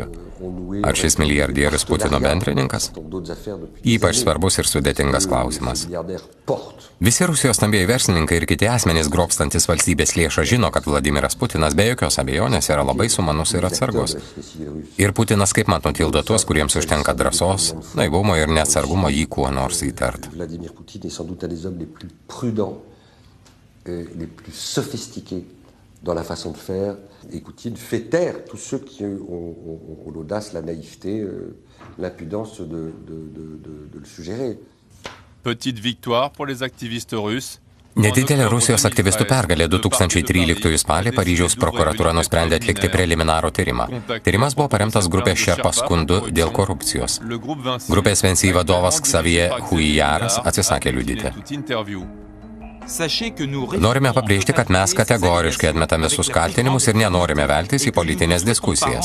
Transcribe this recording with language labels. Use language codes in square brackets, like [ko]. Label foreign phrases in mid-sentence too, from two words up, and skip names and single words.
[lt] Ar šis milijardierius Putino bendrininkas? Ypač svarbus ir sudėtingas klausimas. Visi Rusijos stambieji verslininkai ir kiti asmenys grobstantis valstybės lėšą žino, kad Vladimiras Putinas be jokios abejonės yra labai sumanus ir atsargus. Ir Putinas kaip mat nutildo tuos, kuriems užtenka drąsos, naivumo ir neatsargumo jį kuo nors įtart. [fr] Les plus sophistiqués dans la façon de faire. Et Poutine fait taire tous ceux qui ont l'audace, la naïveté, l'impudence de le suggérer. Petite victoire pour les activistes russes. [lt] Nedidelė Rusijos aktyvistų pergalė 2013 spalį Paryžiaus prokuratūra nusprendė atlikti preliminarų tyrimą. Tyrimas buvo paremtas grupės Šerpa skundu dėl korupcijos. Grupės Vinci vadovas Xavier Huillaras atsisakė liudyti. Norime pabrėžti, kad mes kategoriškai atmetame visus kaltinimus ir nenorime veltis į politinės diskusijas.